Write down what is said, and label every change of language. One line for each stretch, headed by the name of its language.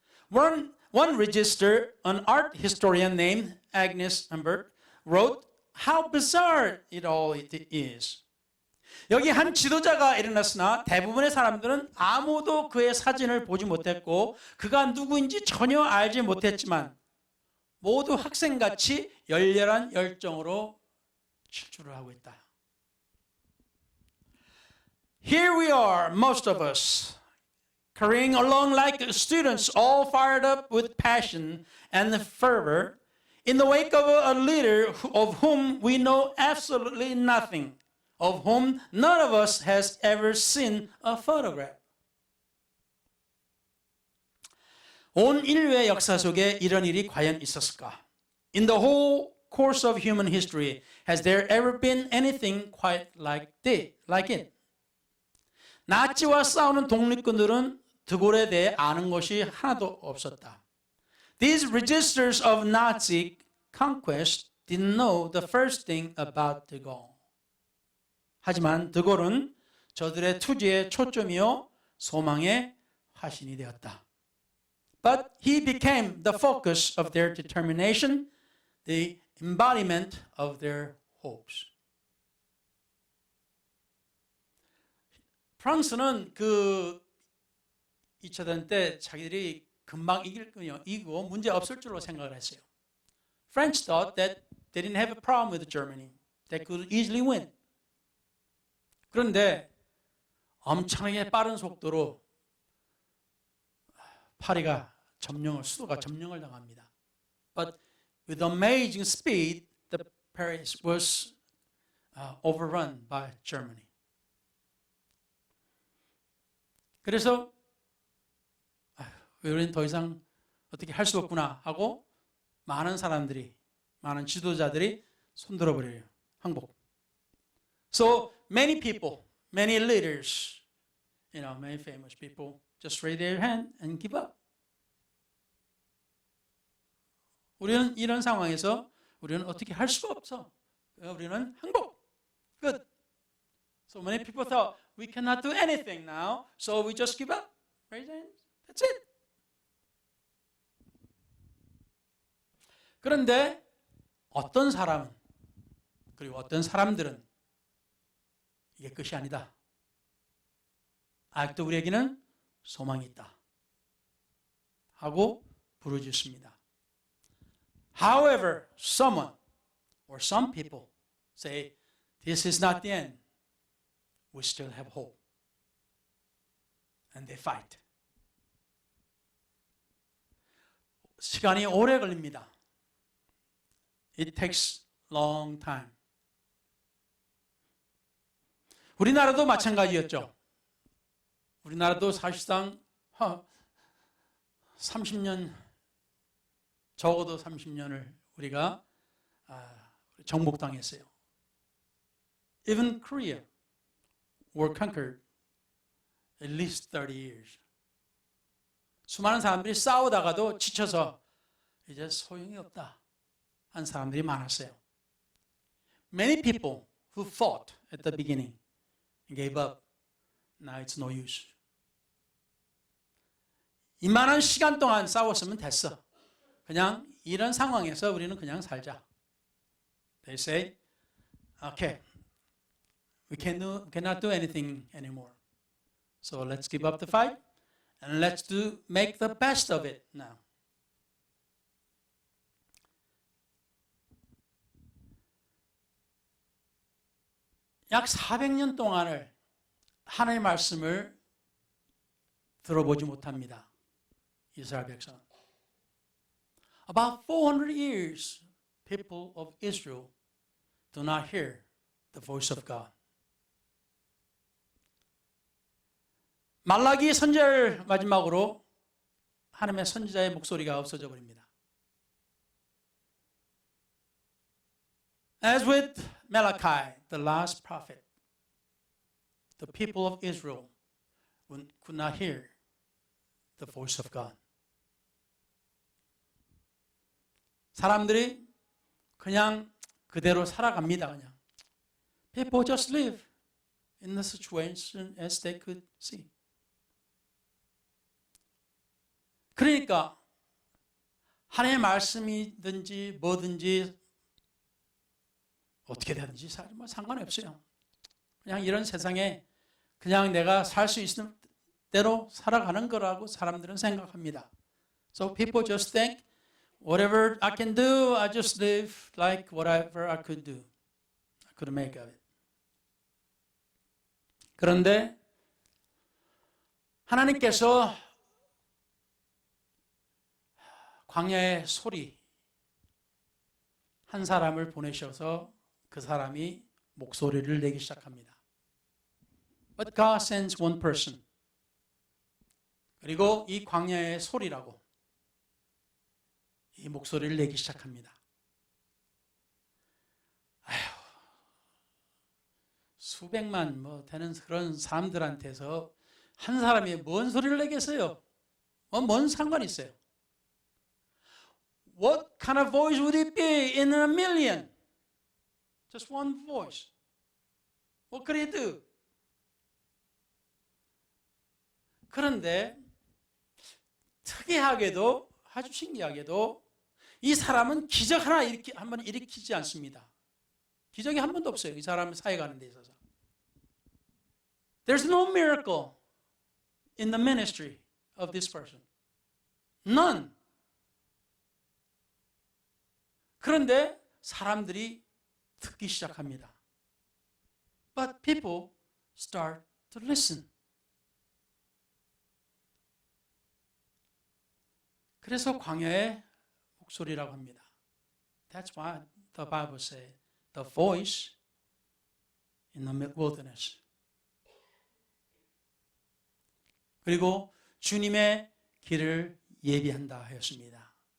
English: One register, an art historian named Agnes Humbert, wrote how bizarre it all is.
Korean: 여기 한 지도자가 일어났으나 대부분의 사람들은 아무도 그의 사진을 보지 못했고 그가 누구인지 전혀 알지 못했지만 모두 학생같이 열렬한 열정으로 질주를 하고 있다.
English: Here we are, most of us, carrying along like students, all fired up with passion and fervor, in the wake of a leader of whom we know absolutely nothing, of whom none of us has ever seen a photograph.
Korean: 온 인류의 역사 속에 이런 일이 과연 있었을까?
English: In the whole course of human history, has there ever been anything quite like it?
Korean: 나치와 싸우는 독립군들은 드골에 대해 아는 것이 하나도 없었다.
English: These resistors of Nazi conquest didn't know the first thing about de Gaulle.
Korean: 하지만 드골은 저들의 투지의 초점이요 소망의 화신이 되었다.
English: But he became the focus of their determination, the embodiment of their hopes.
Korean: 프랑스는 그 2차 대전 때 자기들이 금방 이기고 문제 없을 줄로 생각을 했어요.
English: French thought that they didn't have a problem with Germany. They could easily win.
Korean: 그런데 엄청나게 빠른 속도로 파리가 수도가 점령을 당합니다.
English: But with amazing speed, the Paris was overrun by Germany.
Korean: 그래서 우리는 더 이상 어떻게 할 수 없구나 하고 많은 사람들이, 많은 지도자들이 손들어 버려요. 항복.
English: So many people, many leaders, many famous people just raise their hand and give up.
Korean: 우리는 이런 상황에서 우리는 어떻게 할 수가 없어. 우리는 항복.
English: Good. So many people thought we cannot do anything now, so we just give up. Raise your hands. That's it.
Korean: 그런데 어떤 사람은 그리고 어떤 사람들은 이게 끝이 아니다. 아직도 우리에게는 소망이 있다. 하고 부르짖습니다.
English: However, someone or some people say, this is not the end. We still have hope. And they fight.
Korean: 시간이 오래 걸립니다.
English: It takes long time.
Korean: 우리나라도 마찬가지였죠. 우리나라도 사실상 30년, 적어도 30년을 우리가 정복당했어요.
English: Even Korea were conquered at least 30 years.
Korean: 수많은 사람들이 싸우다가도 지쳐서 이제 소용이 없다 한 사람들이 많았어요.
English: Many people who fought at the beginning gave up. Now it's no use.
Korean: 이만한 시간 동안 싸웠으면 됐어. 그냥 이런 상황에서 우리는 그냥 살자.
English: They say, okay, we cannot do anything anymore. So let's give up the fight and let's make the best of it now.
Korean: 약 400년 동안을 하나님의 말씀을 들어보지 못합니다. 이스라엘 백성.
English: About 400 years, people of Israel do not hear the voice of God.
Korean: 말라기 선지자를 마지막으로 하나님의 선지자의 목소리가 없어져 버립니다.
English: As with Malachi, the last prophet, the people of Israel could not hear the voice of God.
Korean: 사람들이 그냥 그대로 살아갑니다. 그냥.
English: People just live in the situation as they could see.
Korean: 그러니까 하나님의 말씀이든지 뭐든지 어떻게 되든지 상관이 없어요. 그냥 이런 세상에 그냥 내가 살 수 있는 대로 살아가는 거라고 사람들은 생각합니다.
English: So people just think whatever I can do, I just live like whatever I could do. I could make of it.
Korean: 그런데 하나님께서 광야의 소리 한 사람을 보내셔서 그 사람이 목소리를 내기 시작합니다.
English: But God sends one person.
Korean: 그리고 이 광야의 소리라고 이 목소리를 내기 시작합니다. 아휴, 수백만 되는 그런 사람들한테서 한 사람이 뭔 소리를 내겠어요? 뭔 상관이 있어요?
English: What kind of voice would it be in a million? Just one voice. What could he do?
Korean: 그런데 특이하게도 아주 신기하게도 이 사람은 기적 하나 한번 일으키지 않습니다. 기적이 한 번도 없어요. 이 사람 사회 가는 데 있어서.
English: There's no miracle in the ministry of this person. None.
Korean: 그런데 사람들이 듣기 시작합니다.
English: But people start to listen.
Korean: 그래서 광야의 목소리라고 합니다.
English: That's why the Bible says the voice in the wilderness.
Korean: 그리고 주님의 길을 예비한다 하였습니다.